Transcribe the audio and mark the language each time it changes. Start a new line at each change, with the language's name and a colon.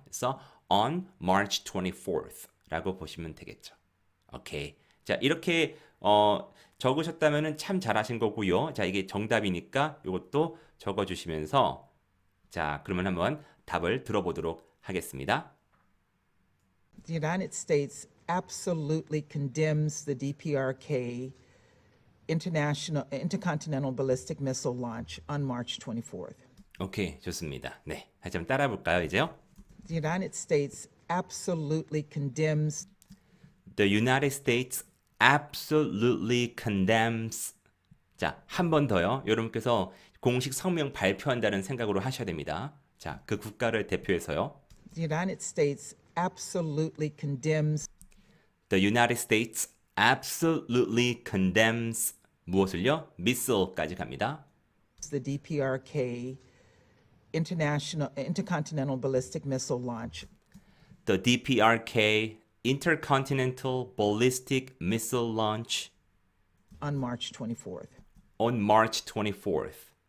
Korean: 그래서
English: on March 24th
Korean: 라고 보시면 되겠죠. 오케이. 자, 이렇게 적으셨다면은 참 잘하신 거고요. 자, 이게 정답이니까 이것도 적어주시면서 자, 그러면 한번 답을 들어보도록 하겠습니다.
English: The United States absolutely condemns the DPRK intercontinental ballistic missile launch on March 24th.
Korean: 오케이, 좋습니다. 네, 다시 한번 따라 볼까요, 이제요?
English: The United States absolutely condemns The United States absolutely condemns.
Korean: 자, 한 번 더요. 여러분께서 공식 성명 발표한다는 생각으로 하셔야 됩니다. 자, 그 국가를 대표해서요. The United States absolutely condemns
English: The United States absolutely condemns
Korean: 무엇을요? missile까지 갑니다.
English: the DPRK intercontinental ballistic missile launch The DPRK intercontinental ballistic missile launch on March 24th. on March 24th.